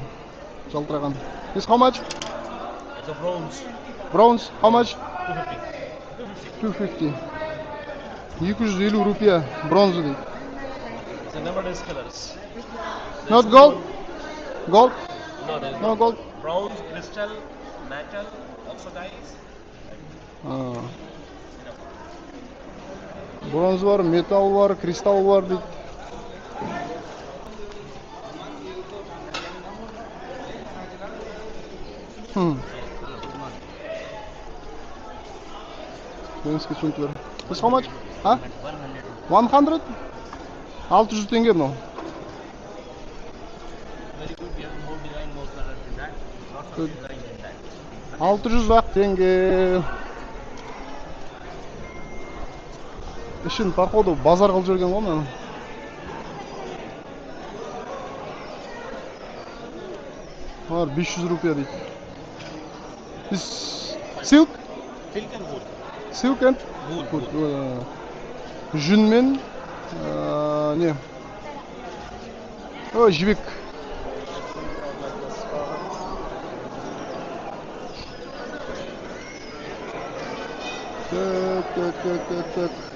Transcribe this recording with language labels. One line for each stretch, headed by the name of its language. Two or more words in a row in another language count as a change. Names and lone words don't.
Kazakh: Жалтыраған.
English: This how much? The bronze. Bronze, how much? 250.
Kazakh: 250. 250 рупия бронза дейді.
English: The number is colors. Not gold? Gold? No, there is No gold? bronze, crystal, metal, oxidized.
Kazakh: Бронз бар, металл бар, кристалл бар дейді. Дениске сумкалар.
English: This how much?
Kazakh: 100? 600 теңге мынау.
English: Very good. We have more design, more colors in that. Lots of design in that.
Kazakh: 600 теңге. Ішін, походу, базар қылып жүрген ғой мынаны. Var 500 рупия дейді.
English: This silk? Silk and wool. Silk and wool.
Kazakh: Жүн мен не? Жібек. Так.